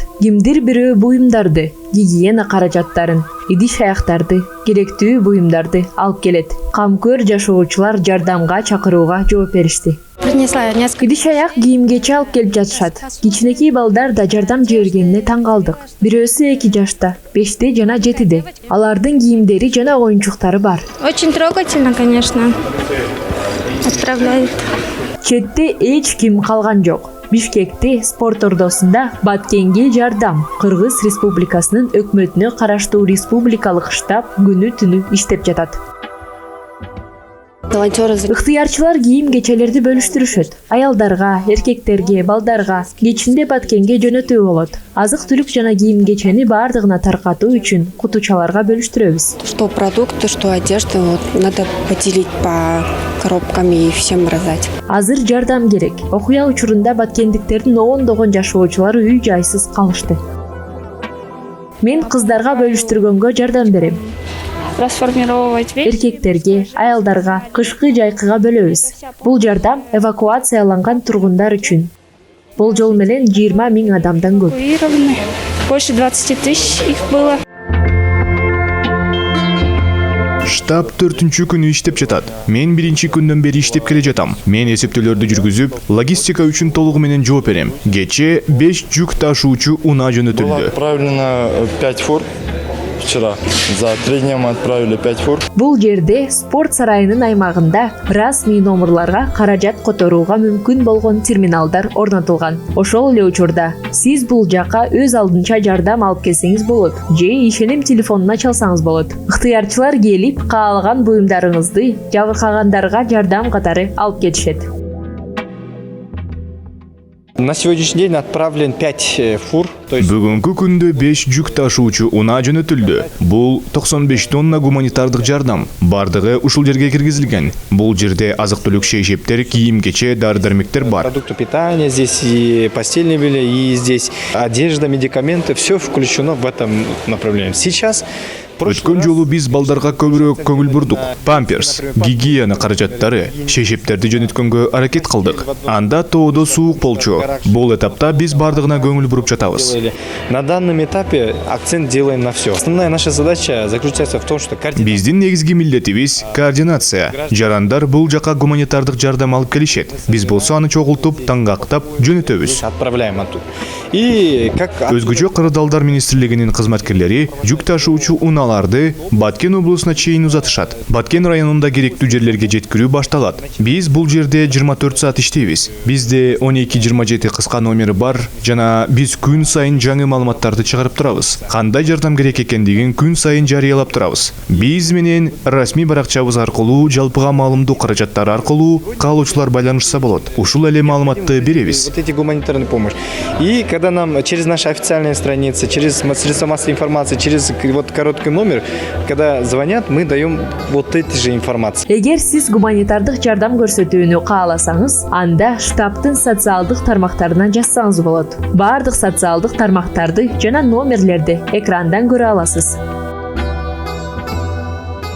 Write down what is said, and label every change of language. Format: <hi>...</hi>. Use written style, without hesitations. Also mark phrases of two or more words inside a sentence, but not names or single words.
<ky>Кимдир бирөө буюмдарды, гигиена каражаттарын, идиш аяктарды, керектүү буюмдарды алып келет. Камкөр жашоочулар жардамга чакырууга жооп беришти. Идиш аяк кийимгече алып келип жатышат. Кичинекей балдар да жардам жибергенине таң калдык. Бирөөсү 2 жашта, 5те жана 7де. Алардын кийимдери жана оюнчуктары бар.</ky> <ru>Очень трогательно, конечно. Отправляет.</ru> <ky>Четте эч ким калган жок. Бишкекте спорт ордосунда Баткенге жардам Кыргыз Республикасынын өкмөтүнө караштуу республикалык штаб күнү-түнү иштеп жатат. Ыктыярчылар кийим-кечелерди бөлүштүрүшөт. Аялдарга, эркектерге, балдарга кечинде Баткенге жөнөтүү болот. Азык-түлүк жана кийим-кечени баардыгына таркатуу үчүн кутучаларга бөлүштүрөбүз.</ky> <ru>Что продукты, что одежда, вот надо поделить по коробкам и всем раздать.</ru> <ky>Азыр жардам керек. Окуя учурунда баткендиктердин ондогон жашоочулары үй жайсыз калышты. Мен кыздарга бөлүштүргөнгө жардам берем.</ky> <ru>Расформировать вещи.</ru> <ky>Эркектерге, аялдарга кышкы жайкыга бөлөбүз. Бул жардам эвакуацияланган тургундар үчүн. Болжол менен 20 000 адамдан көп.</ky> <ru>Больше 20 000 их было.</ru> <ky>Штаб 4-чү күнү иштеп жатат. Мен 1-чи күндөн бери иштеп келе жатам. Мен эсептөөлөрдү жүргүзүп, логистика үчүн толугу менен жооп берем. Кече 5 жүк ташуучу унаа жөнөтүлдү.</ky> <ru>Было отправлено 5 фур. Вчера. За 3 дня мы отправили 5 фур.</ru> <ky>Бул жерде спорт сарайынын аймагында расмий номерларга каражат которууга мүмкүн болгон терминалдар орнотулган. Ошол эле учурда сиз бул жака өз алдынча жардам алып келсеңиз болот же ишеним телефонуна чалсаңыз болот. Ыктыярчылар келип, каалаган буюмдарыңызды жабыркагандарга жардам катары алып кетишет.</ky> <ru>На сегодняшний день отправлен 5 фур.</ru> <ky>Бүгүнкү күндө 5 жүк ташуучу унаа жөнөтүлдү. Бул 95 тонна гуманитардык жардам. Бардыгы ушул жерге киргизилген. Бул жерде азык-түлүк, шейшептер, кийим-кече, дары-дармектер бар.</ky> <ru>Продукты питания здесь, и постельное белье, и здесь одежда, медикаменты, все включено в этом направлении. Сейчас</ru> <ky>Өткөн жолу биз балдарга көбүрөөк көңүл бурдук. Памперс, гигиена каражаттары, шейшептерди жөнөткөнгө аракет кылдык. Анда тоодо суук болчу. Бул этапта биз бардыгына көңүл буруп жатабыз.</ky> <ru>На данном этапе акцент делаем на все. Основная наша задача заключается в том, что</ru> <ky>Биздин негизги милдетибиз координация. Жарандар бул жака гуманитардык жардам алып келишет. Биз болсо аны чогултуп, таңгактап жөнөтөбүз.</ky> <ru>Отправляем оттуда. И как</ru> <ky>Өзгөчө кырдаалдар министрлигинин кызматкерлери жүк ташуучу унааларды Баткен облусуна чейин узатышат. Баткен районунда керектүү жерлерге жеткирүү башталат. Биз бул жерде 24 саат иштейбиз. Бизде 12-27 кыска номери бар жана биз күн сайын жаңы маалыматтарды чыгарып турабыз. Кандай жардам керек экендигин күн сайын жарыялап турабыз. Биз менен расмий баракчабыз аркылуу, жалпыга маалымдоо каражаттары аркылуу каалоочулар байланышса болот. Ушул эле маалыматты беребиз.</ky> <ru>вот эти гуманитарные помощь. И когда нам через наши официальные страницы, через средства массовой информации, через вот короткий номер, когда звонят, мы даем вот эти же информации.</ru> <ky>Эгер сиз гуманитардык жардам көрсөтүүнү кааласаңыз, анда штабтын социалдык тармактарына жазсаңыз болот. Бардык социалдык тармактарды жана номерлерди экрандан көрө аласыз.</ky>